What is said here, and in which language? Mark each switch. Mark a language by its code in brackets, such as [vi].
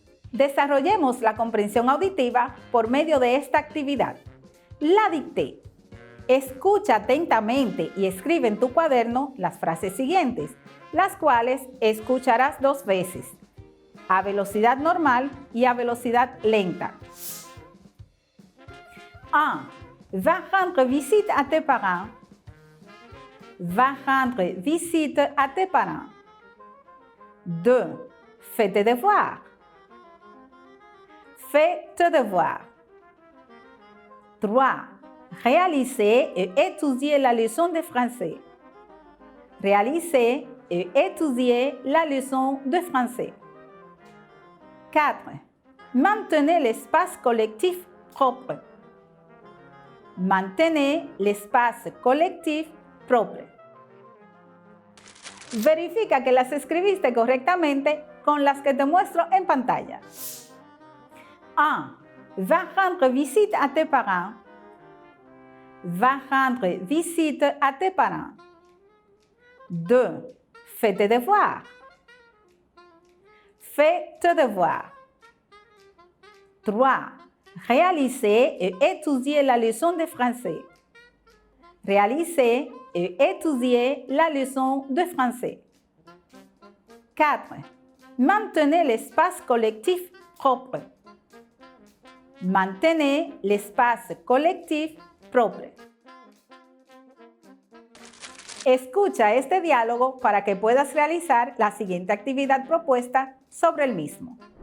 [es] Desarrollemos la comprensión auditiva por medio de esta actividad. [fr] La dicté. [es] Escucha atentamente y escribe en tu cuaderno las frases siguientes, las cuales escucharás 2 veces, a velocidad normal y a velocidad lenta. 1. [fr] Va rendre visite à tes parents. Va rendre visite à tes parents. 2. Fais tes devoirs. Fais tes devoirs. 3. Réaliser et étudier la leçon de français. Réaliser et étudier la leçon de français. 4. Maintenez l'espace collectif propre. Maintenez l'espace collectif propre. [es] Verifica que las escribiste correctamente con las que te muestro en pantalla. 1. [fr] Va rendre visite à tes parents. Va rendre visite à tes parents. 2. Fais tes devoirs. Fais tes devoirs. 3. Réaliser et étudier la leçon de français. Réaliser et étudier la leçon de français. 4. Maintenez l'espace collectif propre. Maintenez l'espace collectif propre. [es] Escucha este diálogo para que puedas realizar la siguiente actividad propuesta sobre el mismo.